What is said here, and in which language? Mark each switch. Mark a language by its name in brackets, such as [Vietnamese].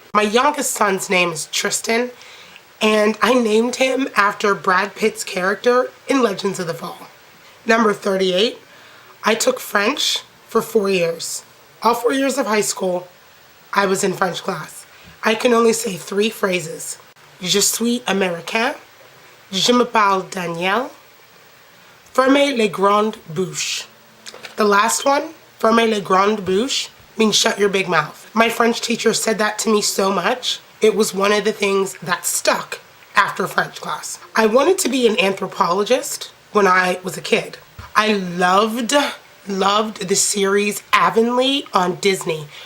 [English] My youngest son's name is Tristan, and I named him after Brad Pitt's character in Legends of the Fall. Number 38, I took French for 4 years. All 4 years of high school, I was in French class. I can only say 3 phrases. [French] Je suis américain, je m'appelle Daniel, fermez les grandes bouches. [English] The last one, [French] fermez les grandes bouches, [English] means shut your big mouth. My French teacher said that to me so much. It was one of the things that stuck after French class. I wanted to be an anthropologist when I was a kid. I loved the series Avonlea on Disney.